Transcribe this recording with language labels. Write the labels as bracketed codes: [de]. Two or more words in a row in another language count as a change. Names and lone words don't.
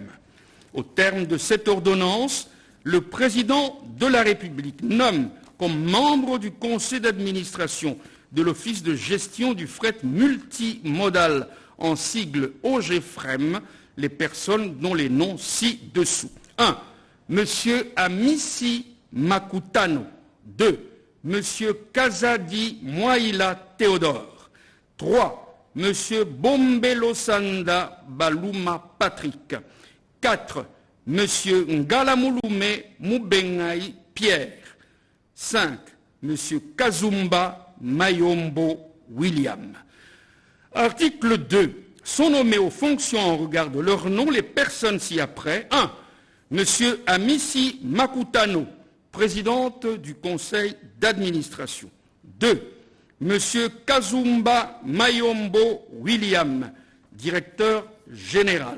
[fr] Au terme de cette ordonnance, le président de la République nomme comme membre du conseil d'administration de l'Office de gestion du fret multimodal, en sigle OGFREM, les personnes dont les noms ci-dessous. 1. Monsieur Amissi Makutano. 2. Monsieur Kazadi Mwaila Théodore. 3. M. Bombelo Sanda Baluma Patrick. 4. M. Ngalamulume Mubengai Pierre. 5. M. Kazumba Mayombo William. Article 2. Sont nommés aux fonctions en regard de leur nom les personnes ci-après. 1. M. Amissi Makutano, présidente du conseil d'administration. 2. M. Kazumba Mayombo William, directeur général.